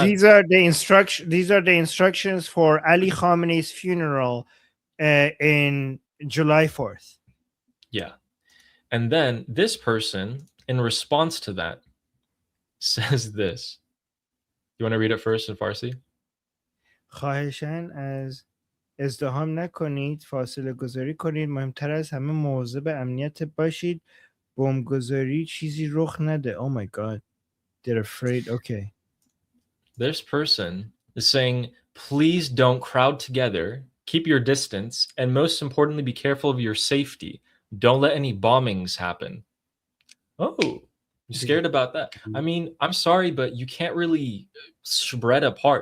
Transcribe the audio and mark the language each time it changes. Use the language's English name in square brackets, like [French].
[English] So these are the instructions for Ali Khamenei's funeral in July 4th. Yeah. And then this person, in response to that, says this. You want to read it first in Farsi? [Persian] خواهشاً از ازدحام نکنید، فاصله گذاری کنید، مهمتر از همه مواظب امنیت باشید، بمبگذاری چیزی رخ نده. [English] Oh my god, they're afraid. Okay. This person is saying, please don't crowd together, keep your distance, and most importantly, be careful of your safety. Don't let any bombings happen. Oh, you scared about that? I mean, I'm sorry, but you can't really spread apart.